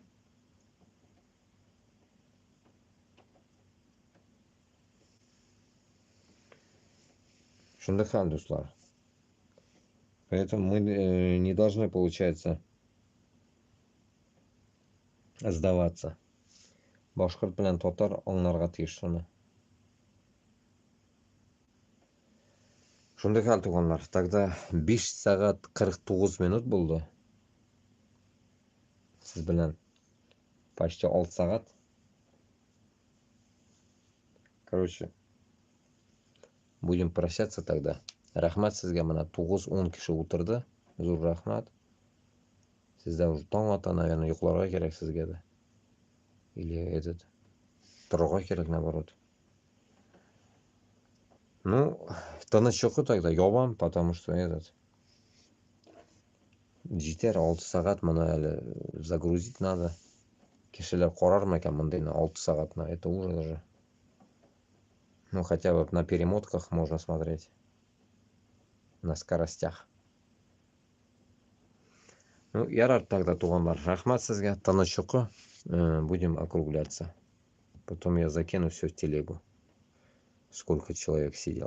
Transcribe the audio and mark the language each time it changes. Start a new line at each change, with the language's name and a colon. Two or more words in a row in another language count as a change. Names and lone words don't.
Tatar: Шундыхан, дуслар.
Russian: Поэтому мы не должны, получается, сдаваться.
Tatar: Башкорт белән татар аңларга тиеш шуны. Шундый хәл, туганнар. Тогда 5 сәгать 49 минут булды. Сез белән почти 6 сәгать.
Russian: Короче, будем прощаться тогда.
Tatar: Рахмат сезгә, менә 9-10 кеше утырды. Зур рахмат. Сездә уже таң ата, наверное, йокларга кирәк сезгә дә. Или торырга кирәк, наоборот. Ну, тынычлыкны тогда ябам,
Russian: потому что
Tatar: җитәр 6 сәгать, моны әле
Russian: загрузить надо.
Tatar: Кешеләр карармы икән монда 6 сәгатьне,
Russian: это уже даже. Ну, хотя бы на перемотках можно смотреть. На скоростях. Ну, ярар тогда,
Tatar: туганнар. Рахмат сезгә, тынычлыкны.
Russian: Будем округляться. Потом я закину все в телегу. Сколько человек сидел.